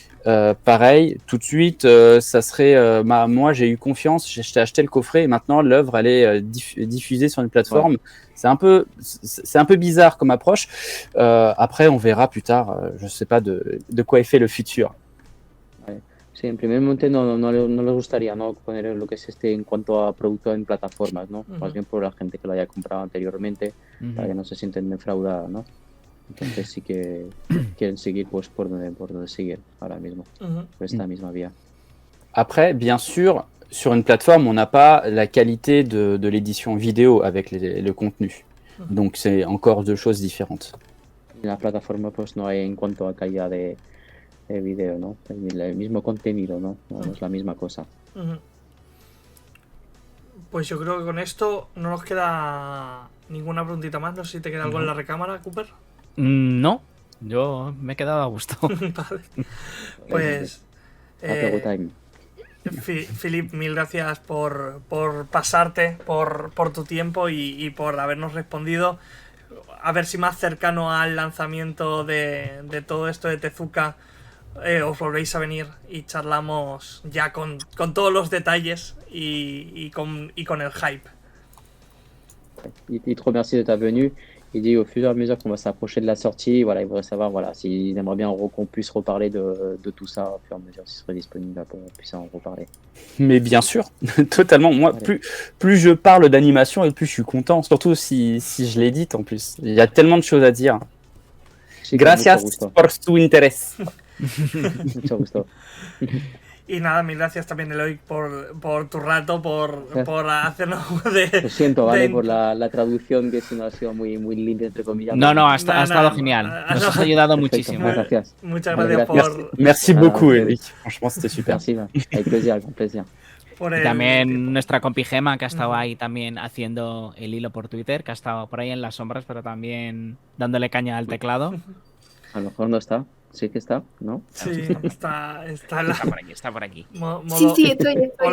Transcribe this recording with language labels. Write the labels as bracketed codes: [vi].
[fr] Pareil, tout de suite, ça serait. Moi, j'ai eu confiance, j'ai acheté le coffret et maintenant l'œuvre elle est diffusée sur une plateforme. Ouais. C'est un peu bizarre comme approche. Après, on verra plus tard. Je sais pas de quoi est fait le futur. Ouais. [es] Sí, en primer momento no les gustaría no poner lo que es en cuanto a producto en plataformas, ¿no? Más bien por la gente que lo haya comprado anteriormente, para que no se sienten defraudadas, ¿no? Entonces sí que quieren seguir pues por donde seguir ahora mismo, por esta misma vía. [fr] Après, bien sûr, sur une plateforme, on n'a pas la qualité de l'édition vidéo avec le contenu. Donc c'est encore deux choses différentes. [es] En la plataforma pues no hay en cuanto a calidad de video, ¿no? El mismo contenido, ¿no? No es la misma cosa. Pues yo creo que con esto no nos queda ninguna preguntita más. No sé si te queda algo en la recámara, Cooper. No, yo me he quedado a gusto. Vale. Pues Philip, mil gracias por pasarte, por tu tiempo y por habernos respondido. A ver si más cercano al lanzamiento de todo esto de Tezuka os volvéis a venir y charlamos ya con todos los detalles y con el hype. [fr] Il te remercie de ta venue. Il dit au fur et à mesure qu'on va s'approcher de la sortie, voilà, il voudrait savoir s'il aimerait bien qu'on puisse reparler de tout ça au fur et à mesure, s'il serait disponible pour qu'on puisse en reparler. Mais bien sûr, totalement. Moi, plus je parle d'animation et plus je suis content, surtout si je l'édite en plus. Il y a tellement de choses à dire. [es] Sí, gracias por tu interés. Mucho gusto. Y nada, mil gracias también, Eloy, por tu rato, por hacernos de... Lo siento, ¿vale? Por la traducción, que si no ha sido muy limpia, entre comillas. No, ha estado genial. Nos has ayudado muchísimo. Gracias. Muchas gracias por... [fr] Merci beaucoup, Eric. Franchement, c'était super. Merci, avec plaisir, con plaisir. [es] Y también nuestra compi Gema, que ha estado ahí también haciendo el hilo por Twitter, que ha estado por ahí en las sombras, pero también dándole caña al teclado. A lo mejor no está. Sí que está, ¿no? Sí, está por aquí. Sí, estoy.